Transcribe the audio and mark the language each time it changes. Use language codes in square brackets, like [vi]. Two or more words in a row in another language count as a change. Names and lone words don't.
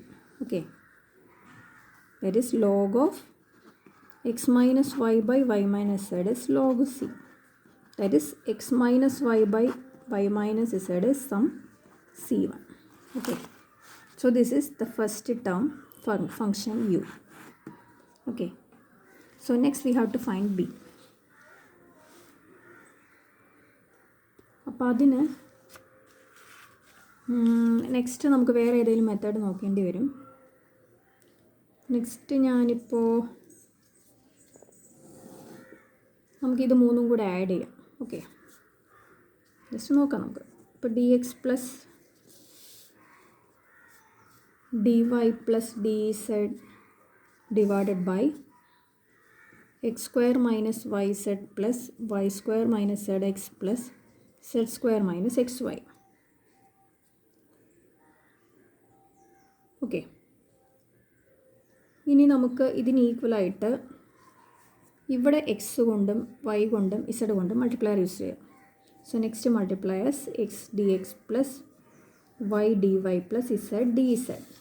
[en] Okay, that is log of x minus y by y minus z is log c. That is x minus y by y minus z is some c1. Okay, so this is the first term function u. Okay, so next we have to find b. [ml] അപ്പോൾ അതിന് നെക്സ്റ്റ് നമുക്ക് വേറെ ഏതെങ്കിലും മെത്തേഡ് നോക്കേണ്ടി വരും. നെക്സ്റ്റ് ഞാനിപ്പോൾ നമുക്കിത് മൂന്നും കൂടെ ആഡ് ചെയ്യാം. [en] okay, just [ml] നോക്കാം നമുക്ക്. ഇപ്പോൾ [en] d x plus dy plus dz divided by x square minus yz plus y square minus zx plus z square minus xy. [ml] ഓക്കെ, ഇനി നമുക്ക് ഇതിന് ഈക്വലായിട്ട് ഇവിടെ എക്സ് കൊണ്ടും വൈ കൊണ്ടും ഇസഡ് കൊണ്ടും [en] multiplier use [ml] ചെയ്യാം. [en] so next multipliers x d x plus y d y plus z d z